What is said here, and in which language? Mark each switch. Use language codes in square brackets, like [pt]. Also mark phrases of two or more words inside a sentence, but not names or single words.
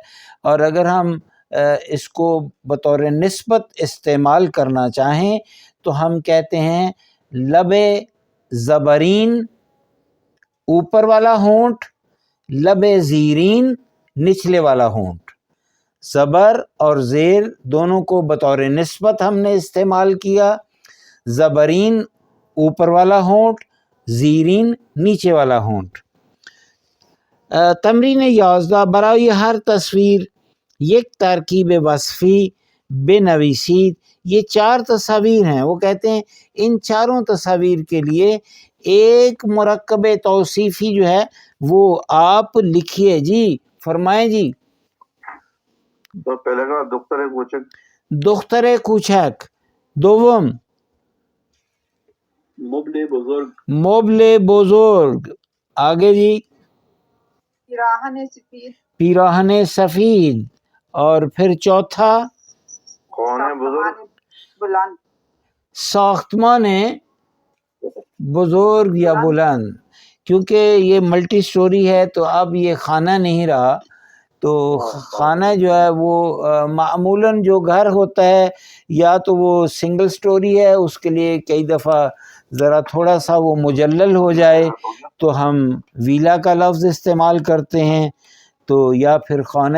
[ur] اور اگر ہم اس کو بطور نسبت استعمال کرنا چاہیں تو ہم کہتے ہیں [fa] لب زبرین [ur] اوپر والا ہونٹ، [fa] لب زیرین [ur] نچلے والا ہونٹ. زبر اور زیر دونوں کو بطور نسبت ہم نے استعمال کیا. زبرین اوپر والا ہونٹ، زیرین نیچے والا ہونٹ. [fa] تمرین 11، برای ہر تصویر یک ترکیب وصفی بنویسید. [ur] یہ 4 تصاویر ہیں، وہ کہتے ہیں ان چاروں تصاویر کے لیے ایک مرکب توصیفی جو ہے وہ آپ لکھیے. جی فرمائیں. جی تو پہلے کا [fa] دختر کوچک. دختر کوچک. دوم مبل بزرگ. مبل بزرگ. [ur] آگے جی [fa] پیراہن سفید. پیراہن سفید. [ur] اور پھر چوتھا کون ہے بزرگ؟ [fa] بلند. ساختمان بزرگ یا بلند. [ur] کیونکہ یہ [en] multi story [ur] ہے تو اب یہ خانہ نہیں رہا، تو خانہ جو ہے وہ معمولاً جو گھر ہوتا ہے یا تو وہ [en] single story [ur] ہے، اس کے لیے کئی دفعہ ذرا تھوڑا سا وہ مجلل ہو جائے تو ہم ویلا کا لفظ استعمال کرتے ہیں، تو یا پھر خانہ.